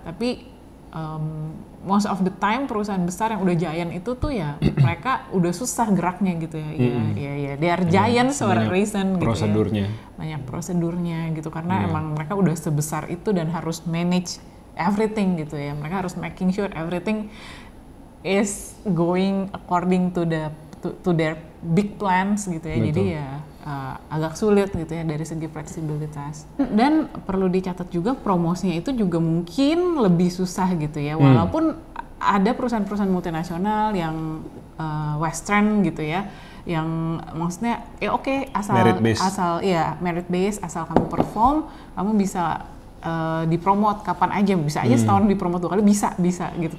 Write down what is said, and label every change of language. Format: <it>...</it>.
<id>Tapi</id> <en>most of the time</en> <id>perusahaan besar yang udah giant itu tuh ya mereka udah susah geraknya gitu ya. Ya</id> <en>they are giants for a reason</en> <id>gitu ya. Banyak prosedurnya gitu, karena emang mereka udah sebesar itu dan harus</id> <en>manage everything</en> <id>gitu ya. Mereka harus</id> <en>making sure everything is going according to their big plans</en> <id>gitu ya. Betul. Jadi ya agak sulit gitu ya dari segi fleksibilitas. Dan perlu dicatat juga promosinya itu juga mungkin lebih susah gitu ya. Walaupun ada perusahaan-perusahaan multinasional yang western gitu ya, yang maksudnya ya oke, asal</id> <en>merit based,</en> <id>asal kamu perform, kamu bisa dipromot kapan aja, bisa aja setahun dipromot 2 kali, bisa gitu.</id>